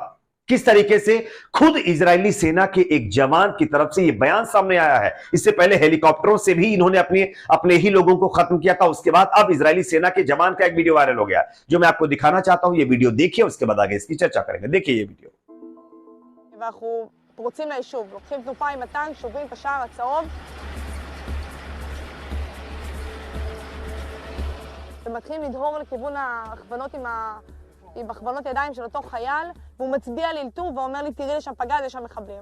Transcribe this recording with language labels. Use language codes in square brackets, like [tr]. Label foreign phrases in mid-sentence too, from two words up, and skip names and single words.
[hi] किस तरीके से? खुद इजरायली सेना के एक जवान की तरफ से यह बयान सामने आया है। इससे पहले हेलीकॉप्टरों से भी इन्होंने अपने ही लोगों को खत्म किया था। उसके बाद अब इजरायली सेना के जवान का एक वीडियो वायरल हो गया, जो मैं आपको दिखाना चाहता हूं। यह वीडियो देखिए, उसके बाद आगे इसकी चर्चा करेंगे। देखिए ये वीडियो। [he] ואנחנו פורצים ליישוב, לוקחים תנופה עם הטנק, שוברים את השער הצהוב ומתחילים לדהור לכיוון ההכוונות עם הכוונות ידיים של אותו חייל, והוא מצביע לי לטור ואומר לי, תראי לשם פגז, יש שם מחבלים.